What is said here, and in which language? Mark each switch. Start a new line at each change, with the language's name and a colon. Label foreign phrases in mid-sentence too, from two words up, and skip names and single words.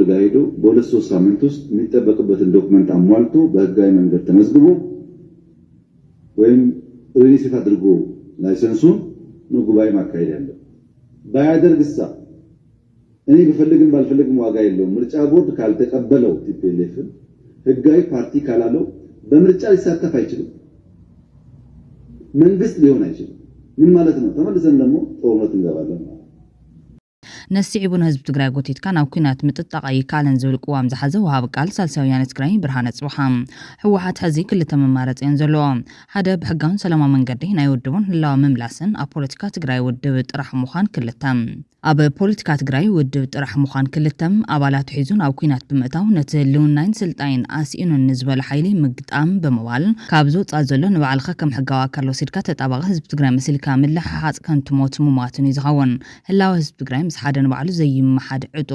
Amharic: ጋር ሄዶ በ2-3 ሳምንት ውስጥ የሚጠበቅበትን ዶክመንት አሟልቶ በህጋዊ መንገድ ተመዝግቦ ወይም ሪሊስ አድርጎ ላይሰንሱን ነው ጉባኤ ማካሄድ ያለው ባያደርግሳ እኔ በፈልግም ባልፈልግም ዋጋ የለውም ምርጫ ቦርድ ካልተቀበለው ቲፒኤልኤፍ ህጋዊ ፓርቲ ካላለው በምርጫ ሊሳተፍ አይችልም መንግስት ሊሆን አይችልም ምን ማለት ነው ተመልሰን ደግሞ ጦርነት እንገባለን
Tigrinya: ነስዒቡን ህዝብ ትግራይ ጎቲትካ ናብ ኩናት ምጥጣቃይ ካለን ዝብል ቅዋም ዝሓዘ ወሃብ ቃል ሳልሳይ ወያነ ትግራይ ብርሃነ ጽባሃም ሕወሓት ሕዚ ክልተ መማረፅን ዘለዎም ሓደ ብሕጋውን ሰላማዊ መንገዲ ናይ ውድቡን ህላዊ ምምላስን ኣብ ፖለቲካ ትግራይ ውድብ ጥራሕ ምዃን ክልተ ኣብ ፖለቲካ ትግራይ ውድብ ጥራሕ ምዃን ክልተም ኣባላት ሒዙን ኣብ ኩናት ብምእታው ነቲ ህልውናን ስልጣይን ኣስኢኑን ንዝበለ ሓይሊ ምግጣም ብምባል ካብ ዝወፃእ ዘሎ ንባዕልኻ ከም ሕጋዊ ኣካል ወሲድካ ተጣባቂ ህዝቢ ትግራይ መሲልካ ምልሕሓፅ ከንቱ ሞት ምሟትን እዩ ዝኸውን ህላዊ ህዝቢ ትግራይ ምስ ሓደ ንባዕሉ ዘይመሓድ ዕጡቕ